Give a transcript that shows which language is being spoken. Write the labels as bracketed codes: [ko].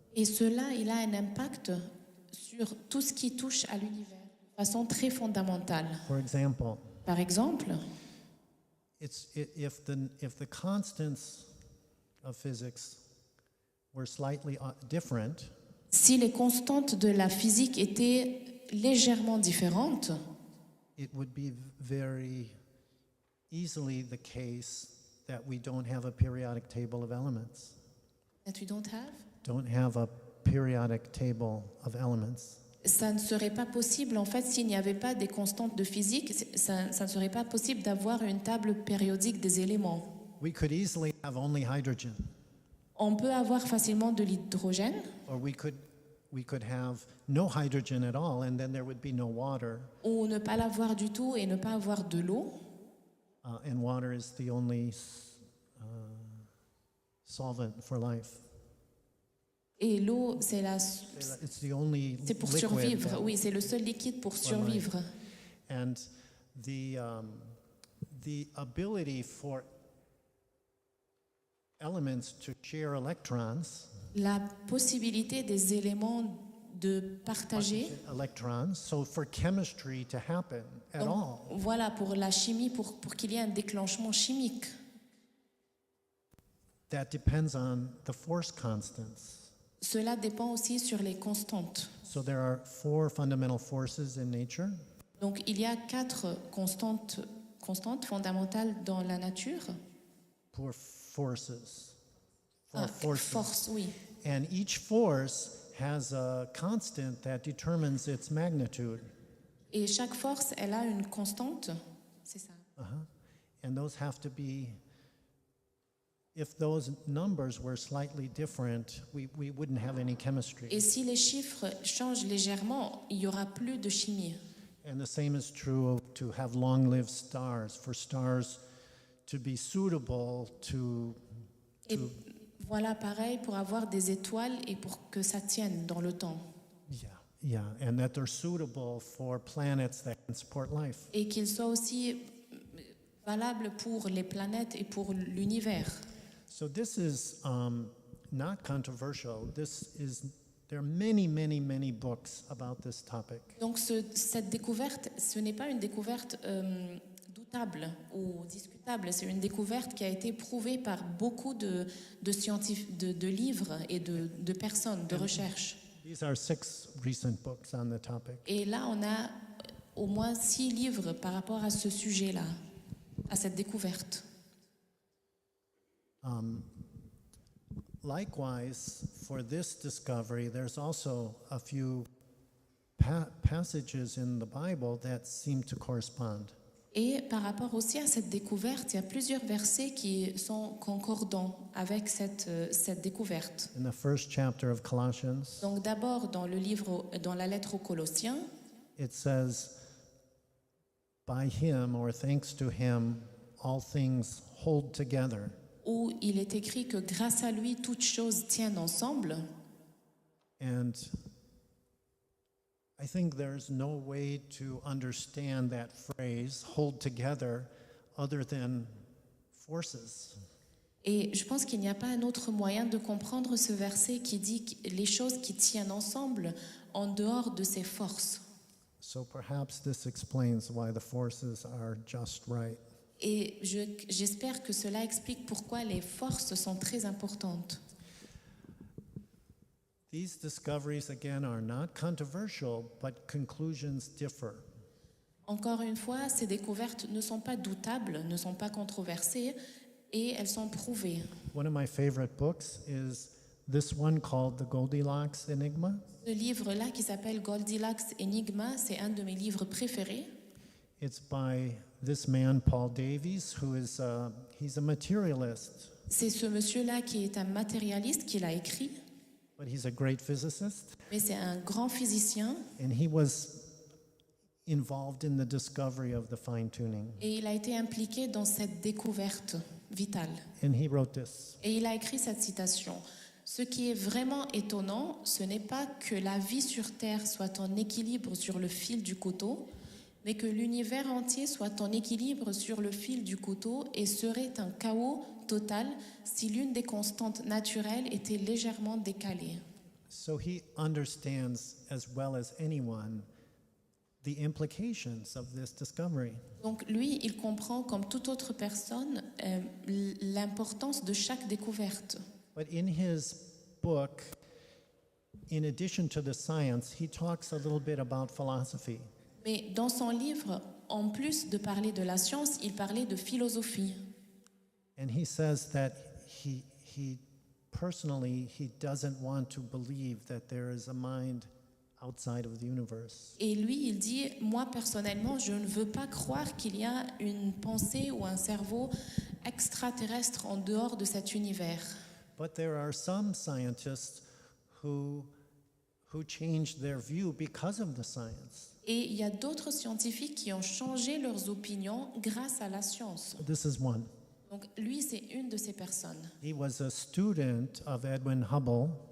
[fr] Et cela, il a un impact sur tout ce qui touche à l'univers de façon très fondamentale. [en] For example, [fr] Par exemple, [en] if the constants of physics were slightly different, [fr] si les constantes de la physique étaient légèrement différentes, [en] it would be very easily the case that we don't have a periodic table of elements. that we don't have, Don't have a periodic table of elements. [fr] ça ne serait pas possible, en fait, s'il n'y avait pas des constantes de physique, ça ne serait pas possible d'avoir une table périodique des éléments. [en] We could easily have only hydrogen, [fr] On peut avoir facilement de l'hydrogène, [en] or we could have no hydrogen at all, and then there would be no water. [fr] ou ne pas l'avoir du tout et ne pas avoir de l'eau. [en] And water is the only solvent for life. [fr] Et l'eau, [en] It's the only [fr] c'est pour [en] liquid [fr] survivre. [en] that- [fr] Oui, c'est le seul liquide pour survivre. [en] And the ability for elements to share electrons, [fr] La possibilité des éléments de partager. [en] electrons, so for chemistry to happen at [fr] Donc, [en] all, [fr] voilà, pour la chimie, pour qu'il y ait un déclenchement chimique. [en] that depends on the force constants. [fr] Cela dépend aussi sur les constantes. [en] So there are 4 fundamental forces in nature. [fr] Donc il y a 4 constantes fondamentales dans la nature. [en] Pour forces. Ah, Forces. [fr] force, oui. [en] And each force has a constant that determines its magnitude. [fr] Et chaque force, elle a une constante. C'est ça. [en] And those have to be, if those numbers were slightly different, we wouldn't have any chemistry. [fr] Et si les chiffres changent légèrement, il n'y aura plus de chimie. [en] And the same is true to have long-lived stars, for stars to be suitable to [fr] Et voilà, pareil, pour avoir des étoiles et pour que ça tienne dans le temps. [en] yeah, and that they're suitable for planets that can support life. [fr] Et qu'ils soient aussi valables pour les planètes et pour l'univers. [en] So this is not controversial. There are many books about this topic. [fr] Donc cette découverte, ce n'est pas une découverte doutable ou discutable, c'est une découverte qui a été prouvée par beaucoup de scientifiques, de livres et de personnes, de recherche. [en] These are 6 recent books on the topic. [fr] Et là, on a au moins 6 livres par rapport à ce sujet-là, à cette découverte. [en] Likewise, for this discovery, there's also a few passages in the Bible that seem to correspond. [fr] Et par rapport aussi à cette découverte, il y a plusieurs versets qui sont concordants avec cette découverte. [en] In the first chapter of Colossians, [fr] Donc d'abord dans la lettre aux Colossiens, [en] it says, by him, or thanks to him, all things hold together. [fr] où il est écrit que grâce à lui, toutes choses tiennent ensemble. [en] And I think there's no way to understand that phrase, hold together, other than forces. [fr] Et je pense qu'il n'y a pas un autre moyen de comprendre ce verset qui dit les choses qui tiennent ensemble en dehors de ces forces. [en] So perhaps this explains why the forces are just right. [fr] Et j'espère que cela explique pourquoi les forces sont très importantes. [en] These discoveries, again, are not controversial, but conclusions differ. [fr] Encore une fois, ces découvertes ne sont pas doutables, ne sont pas controversées et elles sont prouvées. [en] One of my favorite books is this one called The Goldilocks Enigma. [fr] Ce livre-là qui s'appelle Goldilocks Enigma, c'est un de mes livres préférés. [en] It's by this man, Paul Davies, who is he's a materialist, [fr] C'est ce monsieur-là qui est un matérialiste qui l'a écrit, [en] but he's a great physicist, [fr] mais c'est un grand physicien [en] and he was involved in the discovery of the fine-tuning. [fr] et il a été impliqué dans cette découverte vitale. [en] And he wrote this. [fr] Et il a écrit cette citation. Ce qui est vraiment étonnant, ce n'est pas que la vie sur Terre soit en équilibre sur le fil du couteau, mais que l'univers entier soit en équilibre sur le fil du couteau et serait un chaos total si l'une des constantes naturelles était légèrement décalée. [en] So he understands as well as anyone the implications of this discovery. [fr] Donc lui, il comprend comme toute autre personne l'importance de chaque découverte. [en] But in his book, in addition to the science, he talks a little bit about philosophy. [fr] Mais dans son livre, en plus de parler de la science, il parlait de philosophie. [en] And he says that he personally, he doesn't want to believe that there is a mind outside of the universe. [fr] Et lui, il dit, moi personnellement, je ne veux pas croire qu'il y a une pensée ou un cerveau extraterrestre en dehors de cet univers. [en] But there are some scientists who changed their view because of the science. [fr] Et il y a d'autres scientifiques qui ont changé leurs opinions grâce à la science. [en] This is one. [fr] Donc lui, c'est une de ces personnes. [en] He was a student of Edwin Hubble,